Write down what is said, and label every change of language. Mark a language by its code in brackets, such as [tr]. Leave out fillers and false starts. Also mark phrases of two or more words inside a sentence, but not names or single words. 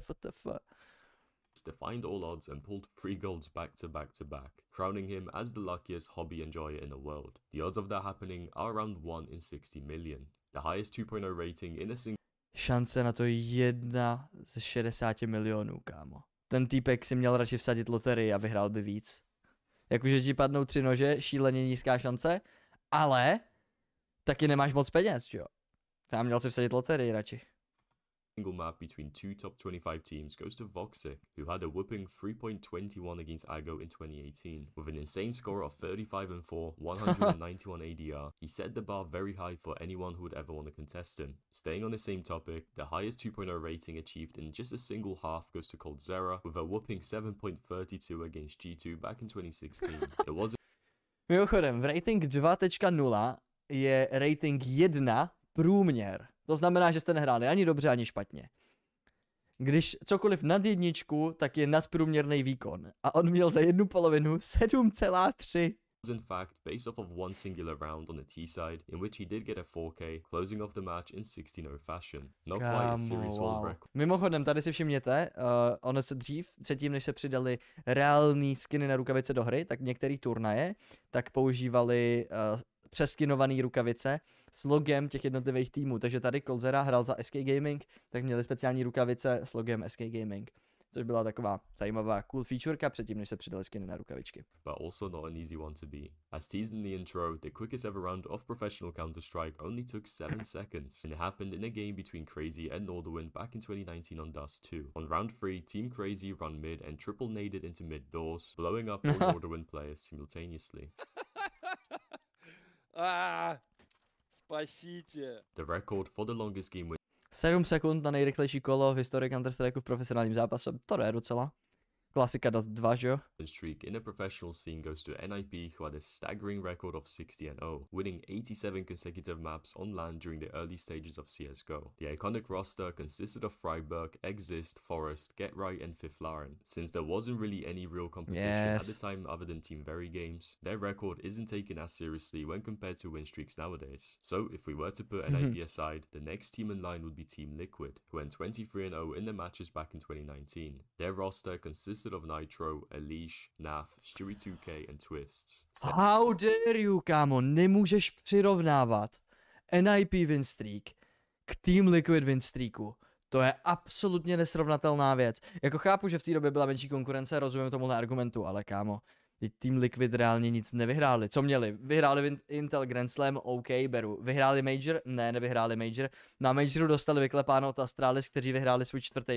[en] WTF. Defied all odds and pulled 3 golds back to back to back, crowning him as the luckiest hobby enjoyer in the world. The odds of that happening are around 1 in 60 million. The highest 2.0 rating in a single... [cs] Šance na to 1 ze 60 milionů, kámo. Ten týpek si měl radši vsadit loterii a vyhrál by víc. Jakože ti padnou 3 nože, šíleně nízká šance, ale taky nemáš moc peněz, jo? Tam měl si vsadit loterii radši. [en] Single map between 2 top 25 teams goes to Voxic, who had a whooping 3.21 against Ago in 2018. With an insane score of 35-4, 191 ADR, he set the bar very high for anyone who would ever want to contest him. Staying on the same topic, the highest 2.0 rating achieved in just a single half goes to Coldzera, with a whooping 7.32 against G2 back in 2016. It was... [cs] Mimochodem, v rating 2.0 je rating 1 průměr. To znamená, že jste nehráli ani dobře, ani špatně. Když cokoliv nad 1, tak je nadprůměrný výkon. A on měl za jednu polovinu 7,3. [en] In fact based off of one singular round on the T side, in which he did get a 4K, closing off the match in 16-0 fashion. Not quite a series world record. [cs] Mimochodem, tady si všimněte, ono se předtím, než se přidali reální skiny na rukavice do hry, tak některé turnaje tak používali přeskinované rukavice s logem těch jednotlivých týmů. Takže tady Coldzera hrál za SK Gaming, tak měli speciální rukavice s logem SK Gaming. Což byla taková zajímavá cool featureka předtím, než se přidali skiny na rukavičky. [en] But also not an easy one to be. As teased in the intro, the quickest ever round of professional Counter-Strike only took 7 seconds, and it happened in a game between Crazy and Norderwind back in 2019 on Dust 2. On round 3, Team Crazy run mid and triple naded into mid doors, blowing up all Norderwind players simultaneously. Спасите. The record for the longest game [cs] 7 sekund na nejrychlejší kolo v historii Counter-Strike v profesionálním zápasu. To je docela. Klasika does 2, že jo? [en] streak in the professional scene goes to NIP, who had a staggering record of 60-0, winning 87 consecutive maps on land during the early stages of CSGO. The iconic roster consisted of Freiburg, Exist, Forest, Get Right, and Fifth Lauren. Since there wasn't really any real competition at the time other than Team Very games, their record isn't taken as seriously when compared to win streaks nowadays. So if we were to put NIP aside, the next team in line would be Team Liquid, who went 23-0 in their matches back in 2019. Their roster consisted of Nitro, Elish, Naf, Stewie 2K, and Twists. How dare you, [cs] kámo, nemůžeš přirovnávat NIP [en] win streak [cs] k Team Liquid [en] win streaku. [cs] To je absolutně nesrovnatelná věc. Jako chápu, že v té době byla menší konkurence, rozumím tomuhle argumentu, ale kámo, Team Liquid reálně nic nevyhráli. Co měli? Vyhráli Intel Grand Slam, OK, beru. Vyhráli Major? Ne, nevyhráli Major. Na Majoru dostali vyklepáno od Astralis, kteří vyhráli svůj 4.